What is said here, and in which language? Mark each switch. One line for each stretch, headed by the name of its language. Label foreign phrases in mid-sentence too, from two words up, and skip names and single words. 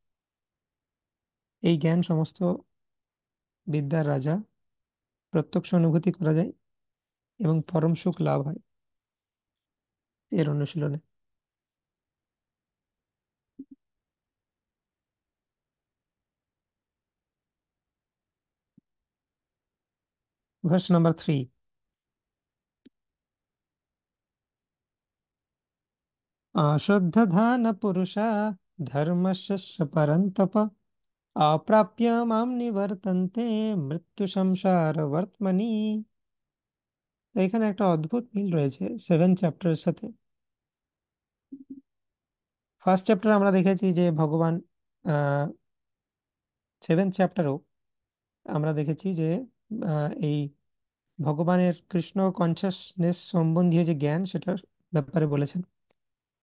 Bangla: এই জ্ঞান সমস্ত বিদ্যার রাজা, প্রত্যক্ষ অনুভূতি করা যায় এবং পরম সুখ লাভ হয় এর অনুশীলনে।
English: verse number 3.
Sanskrit: अश्रद्धधान पुरुषा धर्मस्य परन्तप अप्राप्य मां निवर्तन्ते মৃত্যু সংসার বর্তমানি।
Bangla: তো এখানে একটা অদ্ভুত মিল রয়েছে 7 চ্যাপ্টারের সাথে। ফার্স্ট চ্যাপ্টার আমরা দেখেছি যে ভগবান, 7 চ্যাপ্টারও আমরা দেখেছি যে এই ভগবানের কৃষ্ণ কনসাসনেস সম্বন্ধীয় যে জ্ঞান সেটার ব্যাপারে বলেছেন।